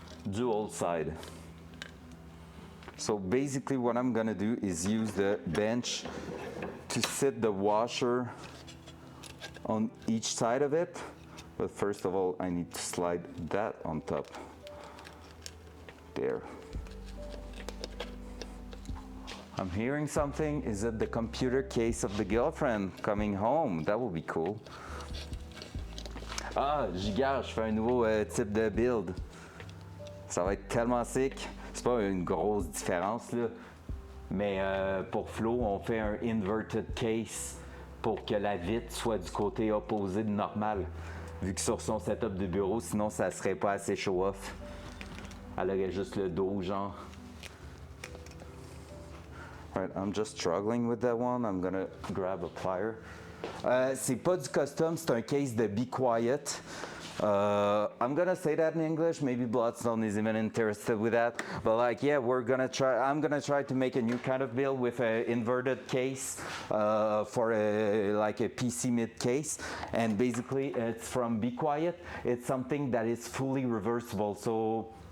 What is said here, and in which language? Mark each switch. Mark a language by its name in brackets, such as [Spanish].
[English] Dual side. So basically what I'm gonna do is use the bench to sit the washer on each side of it. But first of all, I need to slide that on top. There. I'm hearing something. Is it the computer case of the girlfriend coming home? That would be cool. [French] Ah, je fais un nouveau type de build. Ça va être tellement sick. C'est pas une grosse différence là, mais pour Flo, on fait un inverted case pour que la vitre soit du côté opposé de normal. Vu que sur son setup de bureau, sinon ça serait pas assez show-off. Elle aurait juste le dos, genre. [English] Right, I'm just struggling with that one. I'm gonna grab a plier. [French] C'est pas du custom, c'est un case de Be Quiet. [English] I'm gonna say that in English. Maybe Bloodstone is even interested with that. But like, yeah, I'm gonna try to make a new kind of build with an inverted case for like a PC mid case. And basically, it's from Be Quiet. It's something that is fully reversible. So.